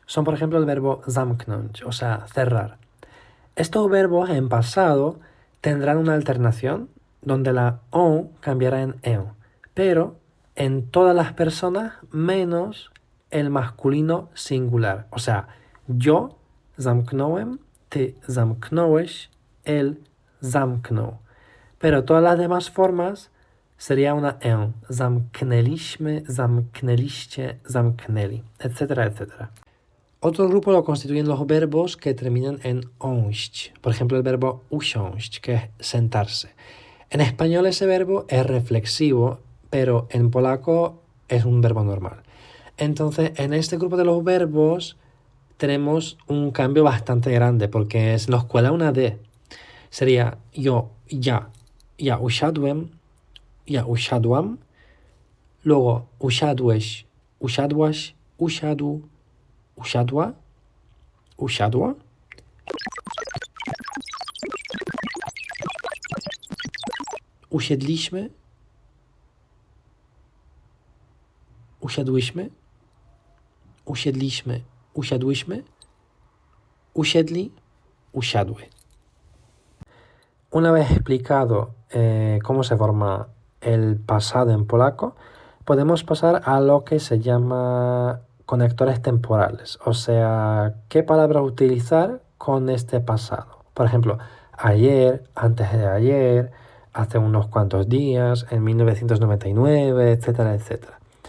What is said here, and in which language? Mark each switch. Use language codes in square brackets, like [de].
[es] Son, por ejemplo, el verbo zamknąć, o sea, cerrar. Estos verbos en pasado tendrán una alternación donde la O cambiará en EO, pero en todas las personas menos el masculino singular. O sea, yo [pl] zamknąłem, ty zamknąłeś, [es] él [pl] zamknął. [es] Pero todas las demás formas sería una EO. [pl] Zamknęliśmy, zamknęliście, zamknęli, [es] etcétera, etcétera. Otro grupo lo constituyen los verbos que terminan en -ąść. Por ejemplo, el verbo usiąść, que es sentarse. En español ese verbo es reflexivo, pero en polaco es un verbo normal. Entonces, en este grupo de los verbos tenemos un cambio bastante grande porque se nos cuela una D. Sería yo, [pl] ja usiadłem, ja usiadłam. [es] Luego [pl] usiadłeś, usiadłaś, usiadł, usiadła, usiadło. Usiedliśmy, usiadłyśmy, usiedliśmy, usiadłyśmy, usiedli, usiadły. [es] Una vez explicado cómo se forma el pasado en polaco, podemos pasar a lo que se llama conectores temporales, o sea, qué palabras utilizar con este pasado. Por ejemplo, ayer, antes de ayer, hace unos cuantos días, en 1999, etcétera, etcétera.